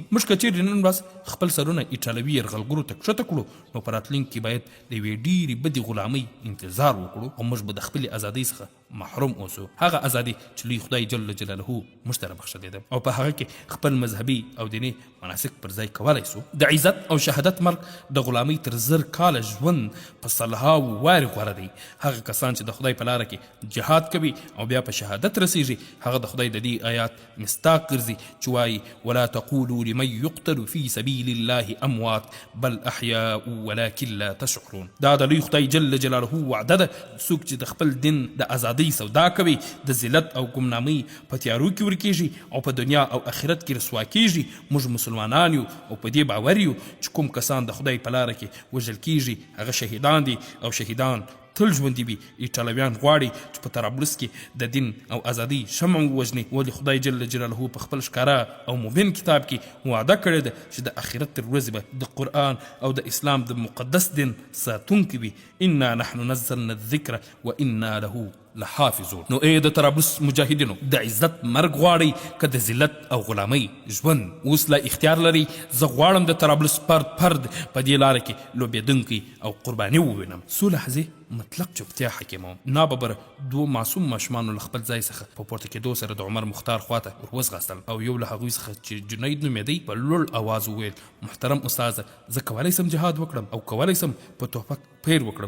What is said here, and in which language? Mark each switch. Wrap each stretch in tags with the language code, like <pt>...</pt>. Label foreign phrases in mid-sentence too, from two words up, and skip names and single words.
<ps>موږ که چیرې نن ورځ خپل سرونه ایټالوي یرغلګرو ته کښته کړو نو په راتلونکي کې باید د یوې ډېرې بدې غلامۍ انتظار وکړو او موږ به د خپلې ازادۍ څخه محروم اوسو، هغه ازادي چې لوی خدای</ps> <ar>جل جلاله</ar> <ps>موږ ته رابخښلې ده او په هغه کې خپل مذهبي او دیني مناسک پر ځای کولی سو. د عزت او شهادت مرګ د غلامۍ تر 1000 کاله ژوند په صلهاو وارې غوره دی. هغه کسان چې د خدای په لاره کې جهاد کوي او بیا په شهادت رسیږي هغه د خدای د دې آیات مصداق ګرځي چې وایي</ps> <ar>ولا تقولوا لمن يقتل في سبيل الله اموات بل احياء ولكن لا تشعرون.</ar> <ps>دا د لوی خدای</ps> <ar>جل جلاله</ar> <ps>وعده ده، څوک چې د خپل دین د ازادۍ سودا کوي د ذلت او ګمنامۍ په تیارو کې ورکیږي او په دنیا او آخرت کې رسوا کیږي. موږ مسلمانان یو او په دې باور یو چې کوم کسان د خدای په لاره کې وژل کیږي هغه شهیدان دي او شهیدان تل ژوندي وي. ایټالویان غواړي چې په طرابلس کې د دین او ازادۍ شمع ووژني، ولې خدای</ps> <ar>جل جلاله</ar> <ps>په خپل ښکاره او مبین کتاب کې وعده کړې ده چې د آخرت تر ورځې به د قرآن او د اسلام د مقدس دین ساتونکي وي.</ps> <ar>انا نحن نزلنا الذکر وانا له لحافظون.</ar> <ps>نو ای د طرابلس مجاهدینو د عزت مرګ غواړئ که د ذلت او غلامۍ ژوند؟ اوس لا اختیار لري. زه غواړم د طرابلس فرد په دې لاره کې لوبېدونکی او قرباني ووینم. څو لحظې مطلق چوپتیا حاکموم. ناببره دوه معصوم ماشومانو له خپل ځای څخه په پورته کېدو سره د عمر مختار خواته ور وځغاستل او یو له هغوی څخه چې جنید نومېدی په لوړ اواز وویل محترم استاده زه کولی سم جهاد وکړم او کولی سم په توپک پیر وکړم.</ps>